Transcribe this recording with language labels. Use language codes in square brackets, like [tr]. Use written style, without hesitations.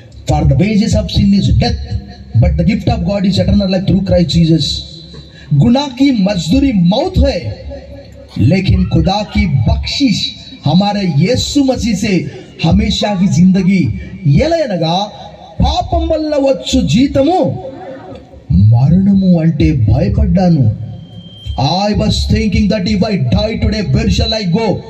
[en] For the wages of sin is death, but the gift of God is eternal life through Christ Jesus. [hi] गुनाह की मजदूरी मौत है, लेकिन खुदा की बख्शिश हमारे यीशु मसीह से हमेशा की जिंदगी. [te] ఎలయనగా పాపం వల్ల వచ్చు జీతము మరణము అంటే భయపడ్డాను. [en] I was thinking that if I die today, where shall I go?